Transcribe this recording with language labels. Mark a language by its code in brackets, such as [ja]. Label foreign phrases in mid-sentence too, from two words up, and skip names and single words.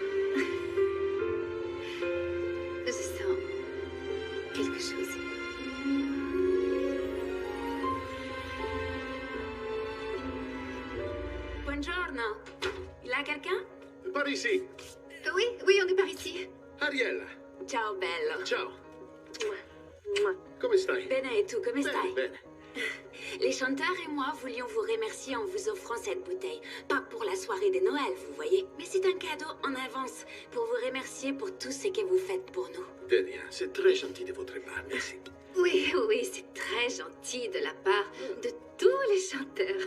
[fr] Je sens quelque chose. [it] Buongiorno. [fr] Il y a quelqu'un? Par ici. Oui, oui, on est par ici. Ariel. [it] Ciao, bello. Ciao. Mua. Come stai? Bene, e tu, come stai? Bene. [fr] Les chanteurs et moi voulions vous remercier en vous offrant cette bouteille. Pas pour la soirée de Noël, vous voyez, mais c'est un cadeau en avance pour vous remercier pour tout ce que vous faites pour nous. De rien. C'est très gentil de votre part. Merci. Oui, oui, c'est très gentil de la part de tous les chanteurs.